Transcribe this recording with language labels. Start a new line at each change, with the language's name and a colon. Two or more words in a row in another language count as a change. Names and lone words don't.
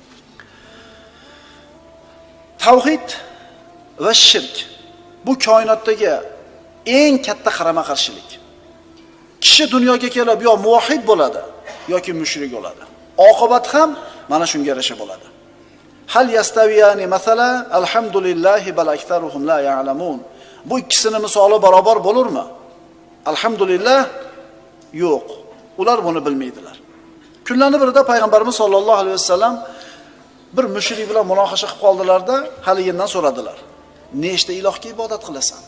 Uzbek: Tavhid va shirk bu koinotdagi eng katta qarama-qarshilik. Kishi dunyoga kelib yo muvahhid bo'ladi yoki mushrik bo'ladi. Oqibat ham mana shunga yarasha bo'ladi.
Arabic: هل يستويان مثلا الحمد لله بل أكثرهم لا يعلمون.
Uzbek: Bu ikkisini misoli barobar bo'larmi? Alhamdulillah yo'q. Ular buni bilmaydilar. Kunlarning birida payg'ambarimiz
Arabic: صلى الله عليه وسلم
Uzbek: bir mushrik bilan muloqasha qilib qoldilarda, haligindan so'radilar: "Nechta ilohga ibodat qilasan?